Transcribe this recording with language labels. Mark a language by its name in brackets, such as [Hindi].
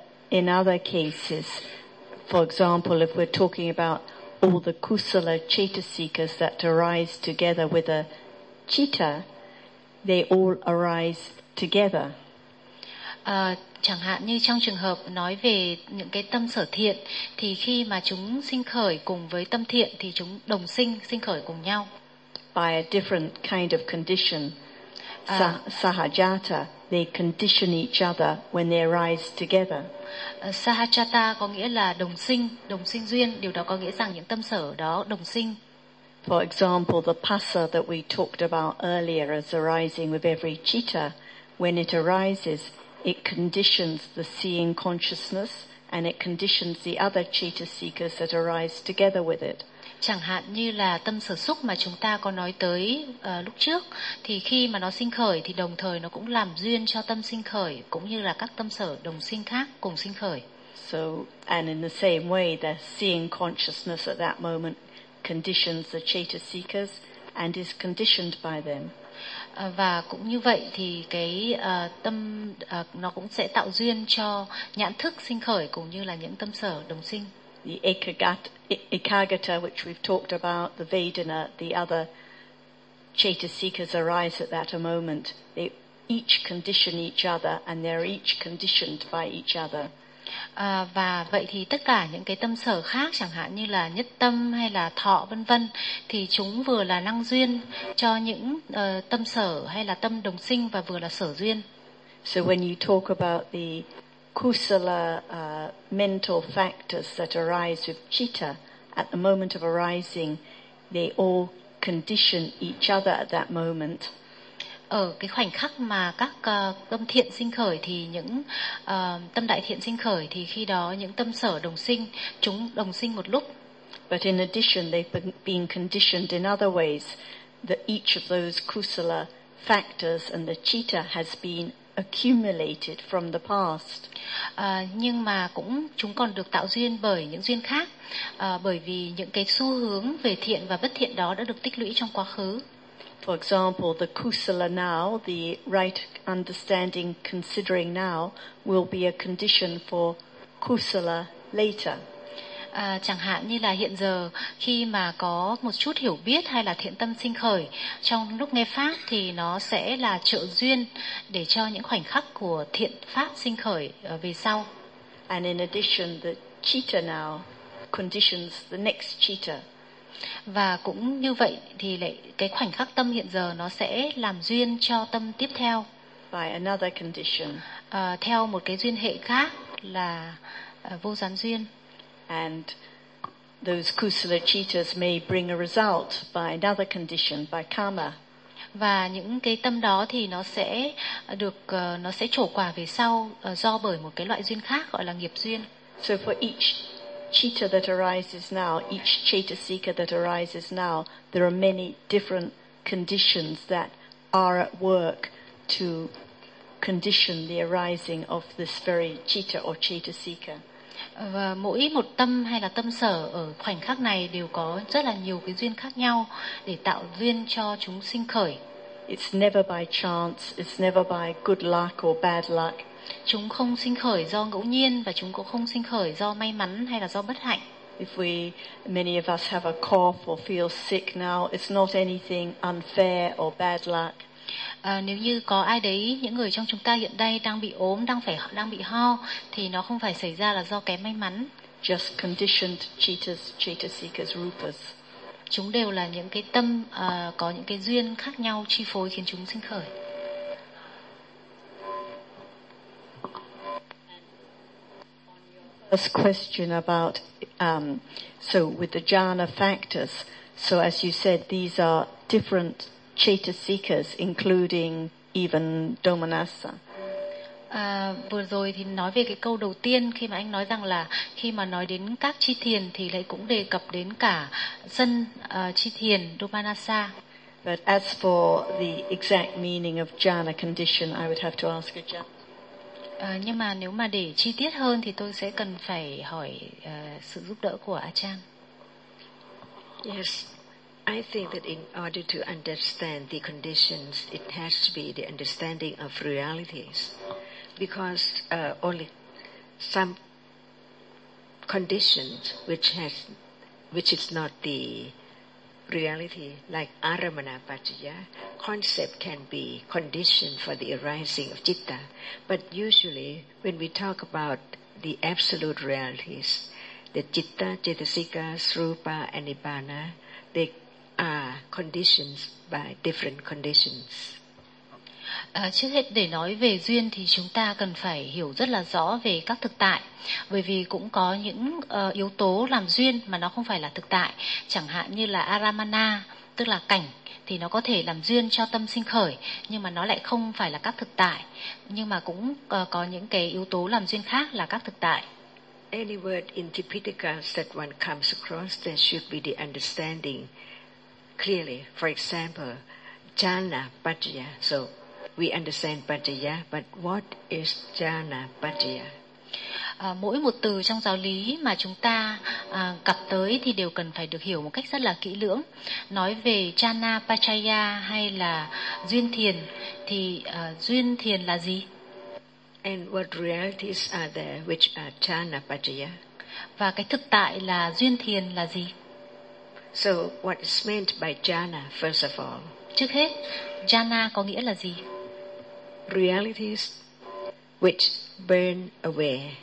[English] In other cases, for example, if we're talking about all the kusala cetasikas that arise together with a citta, they all arise together. [Vietnamese] Chẳng hạn như trong trường hợp nói về những cái tâm sở thiện thì khi mà chúng sinh khởi cùng với tâm thiện thì chúng đồng sinh khởi cùng nhau. [English] By a different kind of condition, sahajata, they condition each other when they arise together. [Vietnamese] Sahajata có nghĩa là đồng sinh duyên, điều đó có nghĩa rằng những tâm sở đó đồng sinh. [English] For example, the pasa that we talked about earlier is arising with every citta. When it arises, it conditions the seeing consciousness and it conditions the other citta seekers that arise together with it. [Vietnamese] Chẳng hạn như là tâm sở xúc mà chúng ta có nói tới lúc trước thì khi mà nó sinh khởi thì đồng thời nó cũng làm duyên cho tâm sinh khởi cũng như là các tâm sở đồng sinh khác cùng sinh khởi. [English] So and in the same way the seeing consciousness at that moment conditions the citta seekers and is conditioned by them. [Vietnamese] Và cũng như vậy thì cái nó cũng sẽ tạo duyên cho nhãn thức sinh khởi cũng như là những tâm sở đồng sinh. [English] The ekagata which we've talked about, the vedana, the other cetasikas arise at that a moment. They each condition each other and they're each conditioned by each other. [Vietnamese] Và vậy thì tất cả những cái tâm sở khác, chẳng hạn như là nhất tâm hay là thọ vân vân, thì chúng vừa là năng duyên cho những tâm sở hay là tâm đồng sinh và vừa là sở duyên. [English] So when you talk about the kusala mental factors that arise with citta at the moment of arising, they all condition each other at that moment. [Vietnamese] Ở cái khoảnh khắc mà các tâm thiện sinh khởi thì những tâm đại thiện sinh khởi thì khi đó những tâm sở đồng sinh, chúng đồng sinh một lúc. [English] But in addition they've been conditioned in other ways that each of those kusala factors and the citta has been accumulated from the past. [Vietnamese] Nhưng mà cũng chúng còn được tạo duyên bởi những duyên khác, bởi vì những cái xu hướng về thiện và bất thiện đó đã được tích lũy trong quá khứ. [English] For example, the kusala now, the right understanding considering now, will be a condition for kusala later. [Vietnamese] Chẳng hạn như là hiện giờ khi mà có một chút hiểu biết hay là thiện tâm sinh khởi trong lúc nghe pháp thì nó sẽ là trợ duyên để cho những khoảnh khắc của thiện pháp sinh khởi về sau. [English] And in addition, the citta now conditions the next citta. [Vietnamese] Và cũng như vậy thì lại cái khoảnh khắc tâm hiện giờ nó sẽ làm duyên cho tâm tiếp theo. [English] By another condition. [Vietnamese] Theo một cái duyên hệ khác là vô gián duyên. [English] And those kusala cittas may bring a result by another condition, by karma. [Vietnamese] Và những cái tâm đó thì nó sẽ được nó sẽ trổ quả về sau do bởi một cái loại duyên khác gọi là nghiệp duyên. [English] So for each citta that arises now, each chetasika that arises now, there are many different conditions that are at work to condition the arising of this very citta or chetasika. [Vietnamese] Và mỗi một tâm hay là tâm sở ở khoảnh khắc này đều có rất là nhiều cái duyên khác nhau để tạo duyên cho chúng sinh khởi. [English] It's never by chance, it's never by good luck or bad luck. [Vietnamese] Chúng không sinh khởi do ngẫu nhiên và chúng cũng không sinh khởi do may mắn hay là do bất hạnh. [English] If we, many of us have a cough or feel sick now, it's not anything unfair or bad luck. [Vietnamese] Nếu như có ai đấy, những người trong chúng ta hiện nay đang bị ốm, đang bị ho, thì nó không phải xảy ra là do kém may mắn. [English] Just conditioned cittas, cittasikas, rupas. [Vietnamese] Chúng đều là những cái tâm có những cái duyên khác nhau chi phối khiến chúng sinh khởi. [English] First question about so with the jhana factors. So as you said, these are different chetasikas, including even Domanasa. [Vietnamese] Vừa rồi thì nói về cái câu đầu tiên khi mà anh nói rằng là khi mà nói đến các chi thiền thì lại cũng đề cập đến cả sân chi thiền Domanasa. [English] But as for the exact meaning of jhana condition, I would have to ask a jhana. [Vietnamese] Nhưng mà nếu mà để chi tiết hơn thì tôi sẽ cần phải hỏi sự giúp đỡ của Achan. [English] Yes. I think that in order to understand the conditions, it has to be the understanding of realities. Because only some conditions which is not the reality, like Aramana Paccaya, concept can be conditioned for the arising of citta. But usually, when we talk about the absolute realities, the citta, cetasika, srupa, and nibbana, they are conditions by different conditions. [Vietnamese] Trước hết để nói về duyên thì chúng ta cần phải hiểu rất là rõ về các thực tại, bởi vì cũng có những yếu tố làm duyên mà nó không phải là thực tại, chẳng hạn như là aramana, tức là cảnh, thì nó có thể làm duyên cho tâm sinh khởi nhưng mà nó lại không phải là các thực tại, nhưng mà cũng có những cái yếu tố làm duyên khác là các thực tại. [English] Any word in Tipitaka that one comes across, there should be the understanding clearly. For example, jhana paccaya, so we understand paccaya, but what is jhana paccaya? [Vietnamese] Mỗi một từ trong giáo lý mà chúng ta cập tới thì đều cần phải được hiểu một cách rất là kỹ lưỡng. Nói về jhana paccaya hay là duyên thiền thì duyên thiền là gì? [English] And what realities are there which are jhana paccaya? [Vietnamese] Và cái thực tại là duyên thiền là gì? [English] So what is meant by jhana first of all? [Vietnamese] Trước hết, jhana có nghĩa là gì? [English] Realities which burn away.